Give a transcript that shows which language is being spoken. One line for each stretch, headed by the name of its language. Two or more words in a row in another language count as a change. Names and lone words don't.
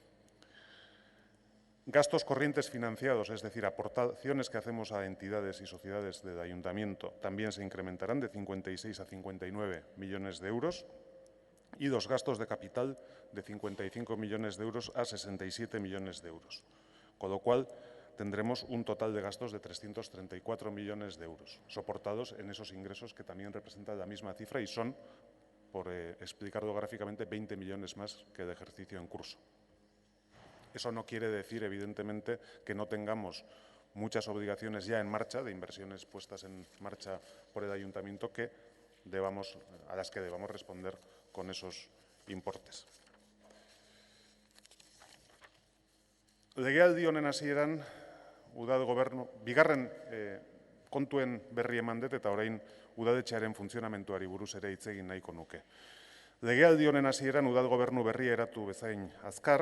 Spanish: Gastos corrientes financiados, es decir, aportaciones que hacemos a entidades y sociedades del ayuntamiento, también se incrementarán de 56 a 59 millones de euros y los gastos de capital de 55 millones de euros a 67 millones de euros, con lo cual tendremos un total de gastos de 334 millones de euros, soportados en esos ingresos que también representan la misma cifra y son, por explicarlo gráficamente, 20 millones más que el ejercicio en curso. Eso no quiere decir, evidentemente, que no tengamos muchas obligaciones ya en marcha, de inversiones puestas en marcha por el ayuntamiento, a las que debamos responder con esos importes.
Basque: Legealdi honen hasieran, udal gobernu, bigarren kontuen berri eman dut eta orain udaletxearen funtzionamenduari buruz ere hitz egin nahiko nuke. Legealdi honen hasieran udal gobernu berria eratu bezain azkar.